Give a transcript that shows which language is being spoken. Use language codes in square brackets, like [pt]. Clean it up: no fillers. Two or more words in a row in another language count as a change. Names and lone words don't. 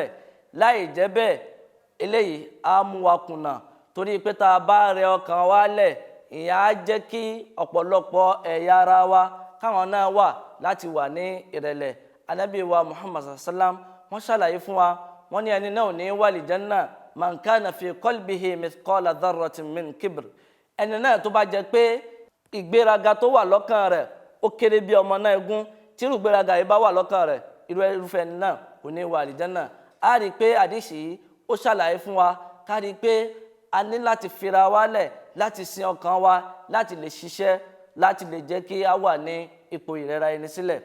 [yo] Láì jẹ́ bẹ́ẹ̀, eléyìí á mú wa kùnà, torí pé tá a bá rẹ ọkàn wa lẹ̀, ìyẹn á jẹ́ kí ọ̀pọ̀lọpọ̀ ẹ̀yà ara wa káwọn náà wà láti wà ní ìrẹ̀lẹ̀. Ànábì wa Muhammad sallam wọ́n ṣàlàyé fún wa, wọ́n ní ẹni náà ò ní wà lìjánná [ar] من كان في قلبه مثقال ذرة من كبر. [yo] Ẹni náà tó bá jẹ́ pé ìgbéraga tó wà lọ́kàn rẹ̀ ó kéré bí ọmọ náà egún, tí irú ìgbéraga yìí bá wà lọ́kàn rẹ̀, irúfẹ́ ẹni náà kò ní wà lìjánná. A rí i pé àdìsí yìí ó ṣàlàyé fún wa, ká rí i pé a ní láti fira wa lẹ̀, láti sin ọkàn wa, láti lè ṣiṣẹ́, láti lè jẹ́ kí a wà ní ipò ìrẹ̀ra ẹni sílẹ̀.